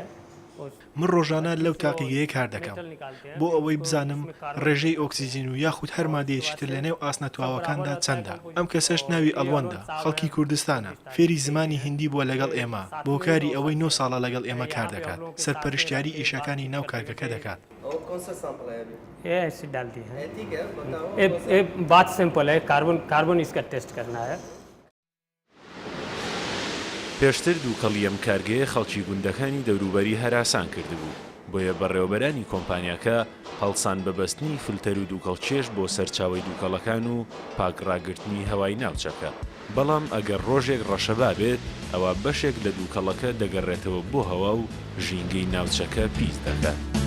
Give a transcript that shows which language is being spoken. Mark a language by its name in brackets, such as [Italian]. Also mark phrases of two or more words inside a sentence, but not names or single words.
[Central Kurdish] من ڕۆژانە لەو تاقیگەیە کار دەکەم بۆ ئەوەی بزانم ڕێژەی ئۆکسیجین و یاخود هەر مادەیەکی تر لە نێو ئاسنە تواوەکاندا چەندە. ئەم کەسەش ناوی ئەڵوەندە خەڵکی کوردستانە فێری زمانی هیندی بووە لەگەڵ ئێمە بۆ کاری ئەوەی 9 ساڵە لەگەڵ ئێمە کار دەکات سەرپەرشتیاری ئیشەکانی ناو کارگەکە دەکات. [Hindi] ये ऐसे डालती है ये बात सिंपल है कार्बन इसका टेस्ट करना है. [Central Kurdish] پێشتر دووکەڵی ئەم کارگەیە خەڵکی گوندەکانی دەوروبەری هەراسان کردبوو بۆیە بەڕێوەبەرانی کۆمپانیاکە هەڵسان بەبەستنی فلتەر و دووکەڵچێش بۆ سەرچاوی دووکەڵەکان و پاکڕاگرتنی هەوای ناوچەکە. بەڵام ئەگەر ڕۆژێک ڕەشەبا بێت ئەوە بەشێک لە دووکەڵەکە دەگەڕێتەوە بۆ هەوا و ژینگەی ناوچەکە پیس دەکات.